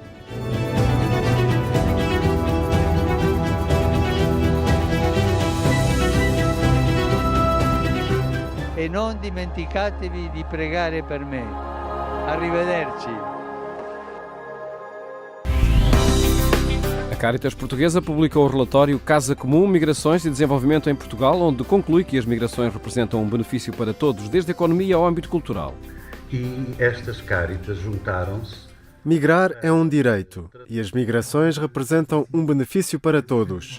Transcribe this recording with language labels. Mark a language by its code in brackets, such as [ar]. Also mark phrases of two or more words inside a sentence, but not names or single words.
[it] E non dimenticatevi di pregare per me. Arrivederci. [pt] A Caritas Portuguesa publicou o relatório Casa Comum, Migrações e Desenvolvimento em Portugal, onde conclui que as migrações representam um benefício para todos, desde a economia ao âmbito cultural. E estas Caritas juntaram-se. Migrar é um direito e as migrações representam um benefício para todos.